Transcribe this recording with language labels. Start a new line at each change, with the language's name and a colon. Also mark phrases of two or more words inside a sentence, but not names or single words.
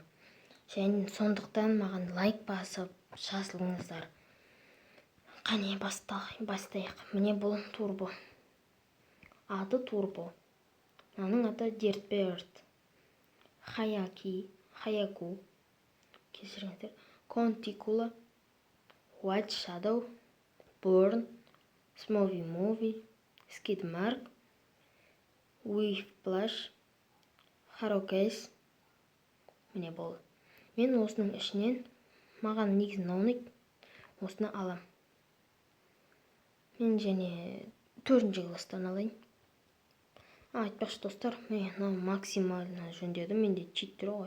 Kazakh: Және сондықтан маған лайк басып жазылыңыздар. Қане бастайық. Міне бұл турбо. Аты турбо. Аның аты Dirtbird, Hayaku, кешіріңіздер, Conticula, White Shadow, Burn, Smoothie Movie, Skid Mark, Whiplash, Harrowcase. Міне болды. Мен осының ішінен маған негізі ұнайды, осыны алам. Мен және 4-ші класстан алайын. Айтпақшы достар, мен максимально жөндедім, менде читтер ғой.